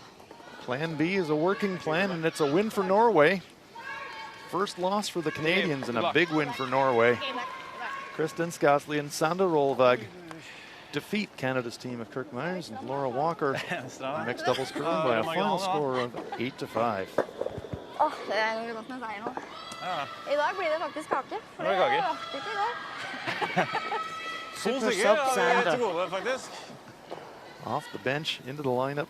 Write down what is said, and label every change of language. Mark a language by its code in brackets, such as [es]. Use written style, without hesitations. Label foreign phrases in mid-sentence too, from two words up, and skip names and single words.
[en] Plan B is a working plan, and it's a win for Norway. First loss for the Canadians and a big win for Norway. Kristen Skastli and Sander Rolvag defeat Canada's team of Kirk Myers and Laura Walker in mixed doubles curling by a final score of 8-5. [no] Åh, det er jo godt med seier nå. I dag blir det faktisk kake, for det kake. rakk ikke i går. [en] Super sub Sander. [no] gode, faktisk. [en] Off the bench, into the lineup.